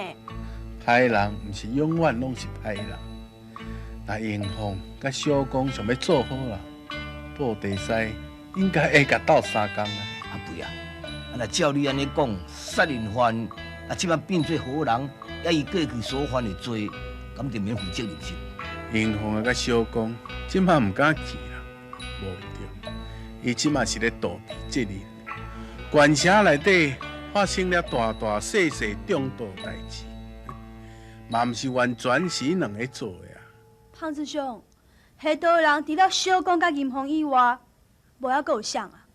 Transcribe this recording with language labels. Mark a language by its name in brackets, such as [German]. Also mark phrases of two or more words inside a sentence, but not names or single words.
[Min Nan Chinese] 歹人毋是永远拢是歹人，那银凤甲小公想要做好啦，布袋戏应该会甲斗相共啊！啊对啊，啊若照你安尼讲，杀人犯啊，即摆变做好人，也伊过去所犯的罪，咁就免负责任是？银凤啊，甲小公即摆毋敢去啦，无对，伊即摆是咧逃避责任。县城内底发生了大大细细重大代志，嘛毋是完全是因两个做的啊。胖师兄，下道人除了小公甲银凤以外，无还阁有谁啊？